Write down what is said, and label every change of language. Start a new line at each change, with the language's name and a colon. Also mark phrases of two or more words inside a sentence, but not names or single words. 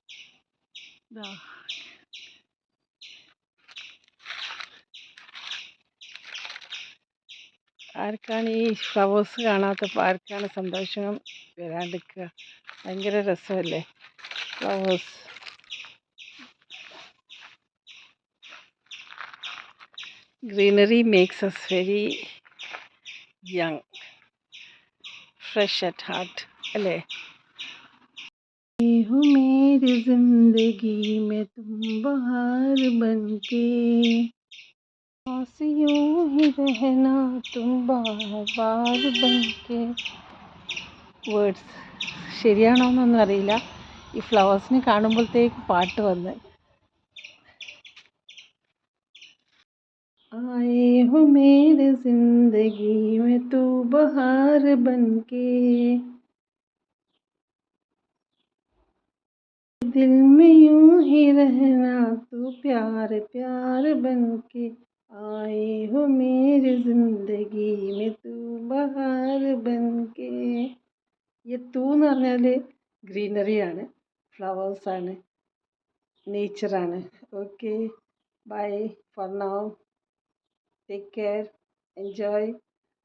Malayalam: ആർക്കാണ് ഈ ഫ്ലവേഴ്സ് കാണാത്തപ്പോൾ ആർക്കാണ് സന്തോഷം വരാണ്ടിരിക്കുക? ഭയങ്കര രസമല്ലേ ഫ്ലവേഴ്സ്.
English: greenery makes us very young, fresh at heart
Malayalam: അല്ലേ?
Hindi: हो मेरी जिंदगी में तुम बहार बनके, यूं ही रहना तुम बार बनके.
Malayalam: വേർഡ്സ് ശരിയാണോ എന്നൊന്നും അറിയില്ല. ഈ ഫ്ലവേഴ്സിനെ കാണുമ്പോഴത്തേക്ക് പാട്ട് വന്ന്.
Hindi: आए हो मेरे जिंदगी में तू बहार बनके, दिल में यूं ही रहना तू प्यार प्यार बनके. आए हो मेरी जिंदगी में तू बहार बनके.
Malayalam: ഈ തൂ എന്ന് പറഞ്ഞാൽ ഗ്രീനറിയാണ്, ഫ്ലവേഴ്സാണ്, നേച്ചറാണ്. ഓക്കെ,
English: bye for now. Take care. Enjoy.